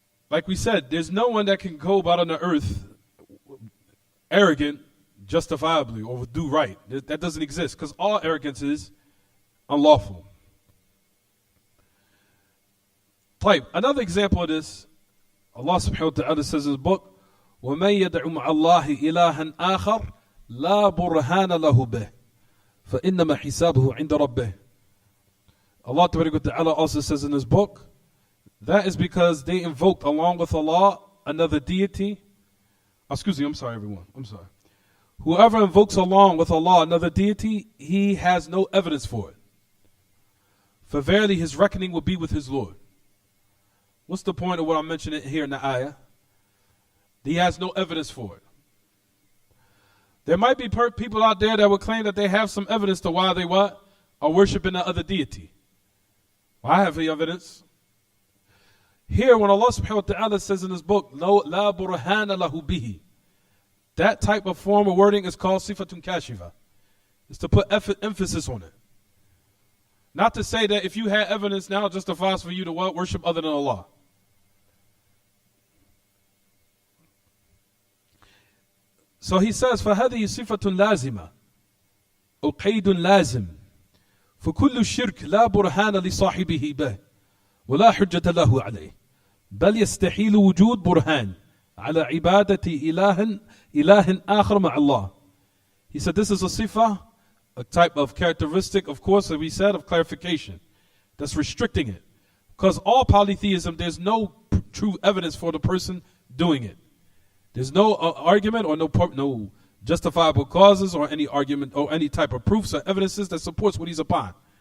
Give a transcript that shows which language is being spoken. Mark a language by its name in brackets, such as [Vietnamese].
[English] Like we said, there's no one that can go about on the earth arrogant justifiably or with due right. That doesn't exist, because all arrogance is unlawful. Another example of this, Allah subhanahu wa ta'ala says in his book, [Arabic] وَمَن يَدْعُ مَعَ اللَّهِ إِلَهًا آخَرَ لَا بُرْهَانَ لَهُ بِهِ فَإِنَّمَا حِسَابُهُ عِنْدَ رَبِّهِ. [English] Allah ta'ala also says in his book, that is because they invoked along with Allah another deity. Excuse me, I'm sorry everyone, I'm sorry. Whoever invokes along with Allah another deity, he has no evidence for it. For verily his reckoning will be with his Lord. What's the point of what I'm mentioning here in the ayah? He has no evidence for it. There might be people out there that would claim that they have some evidence to why they what? Are worshiping the other deity. Well, I have the evidence. Here, when Allah subhanahu wa ta'ala says in his book, [Arabic] La burhana lahu bihi, [English] that type of form of wording is called sifatun kashifa. It's to put emphasis on it. Not to say that if you had evidence now, it justifies for you to what? Worship other than Allah. So he says, [Arabic] فَهَذِهِ صِفَةٌ لَازِمَةٌ أو قَيْدٌ لازم فكل الشرك لا برهان لصاحبه به ولا حجة له عليه بل يستحيل وجود برهان على عبادة إله آخر مع الله. [English] He said this is a sifa, a type of characteristic, of course, that we said, of clarification. That's restricting it. Because all polytheism, there's no true evidence for the person doing it. There's no argument or no justifiable causes or any argument or any type of proofs or evidences that supports what he's upon.